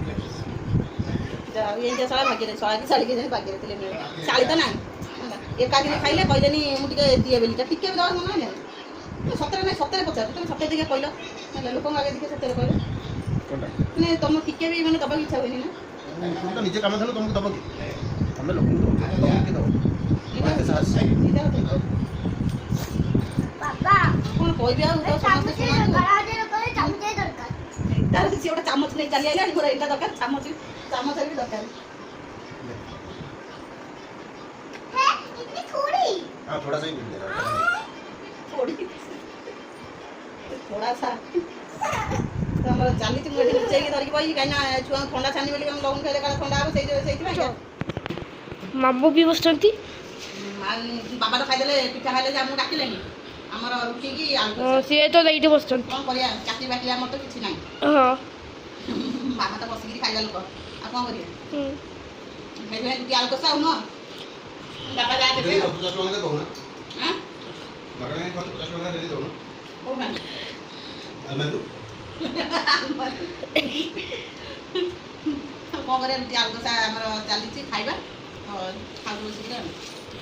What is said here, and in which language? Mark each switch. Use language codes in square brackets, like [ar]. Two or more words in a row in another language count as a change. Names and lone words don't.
[or] ଏମିତିଆ ଶଳା ଭାଗ୍ୟରେ ଶଳା କି ଶାଢ଼ୀ କେଜାଣି ଭାଗ୍ୟରେ ଥିଲେ ମିଳେ ଶାଢ଼ୀ ତ ନାହିଁ ଏକା ଦିନ ଖାଇଲେ କହିଲେନି ମୁଁ ଟିକେ ଦିଏ ବୋଲି ଟିକେ ବି ଦେବାର ମନେ ହେଲାନି ସତରେ ନାହିଁ ସତରେ ପଚାରୁଛ ତମେ ସତରେ ଟିକେ କହିଲ ହେଲା ଲୋକଙ୍କ ଆଗେ ଟିକେ ସତରେ କହିଲ ମାନେ ତମ ଟିକେ ବି ମାନେ ଦେବାକୁ ଇଚ୍ଛା ହୁଏନି ନା [bn] তুমি তো নিজে কামে ধরো তোমাকে দেবো কি আমরা লোক কি দেবো [or] ବାବା କ'ଣ କହିବି ଆଉ ତ ସମସ୍ତେ ଶୁଣନ୍ତୁ ତାର ସିଏ ଗୋଟେ ଚାମଚ ନେଇ ଚାଲି ଆଇଲାଣି ମୋର ଏଇଟା ଦରକାର ଚାମଚ ବି ଦରକାର [hi] हाँ थोड़ा सा ही मिल जाएगा थोड़ा सा [or] ଆମର ଚାଲିଛି ମୁଁ ଏଠି ଲୁଚେଇକି ଧରିକି ବଇଛି କାହିଁକି ନା ଛୁଆଙ୍କୁ ଥଣ୍ଡା ଛାନି ବୋଲି ଆମେ ଲହୁଣୀ ଖାଇଲେ କାଳେ ଥଣ୍ଡା ହେବ ସେଇଥିପାଇଁ ମାମୁ ବି ବସିଛନ୍ତି ବାବା ତ ଖାଇଦେଲେ ପିଠା ଖାଇଲେ ଯେ ଆମକୁ ଡାକିଲେନି ଆମର ରୁଟିକି ଆଳୁ ସିଏ ତ ଏଇଠି ବସିଛନ୍ତି କ'ଣ କରିବା ଚାକିରି ବାକିରି ଆମର ତ କିଛି ନାହିଁ ହଁ ବାବା ତ ବସିକିରି ଖାଇବା ଲୋକ ଆଉ କ'ଣ କରିବା ସେଇଥିପାଇଁ ରୁଟି ଆଳୁ କଷା ଆଉ ନୁହଁ ବାବା ଯାହା ଦେବେ ଆଉ [hi] पचास टका दो ना [or] ଆଁ [hi] मगर 50 टका दे दो ना [or] କୋଉମାନେ [hi] मैं तो [or] କ'ଣ କରିବା ରୁଟି ଆଳୁ କଷା ଆମର ଚାଲିଛି ଖାଇବା ଖାଉଛୁ ବସିକିରି ଆଉ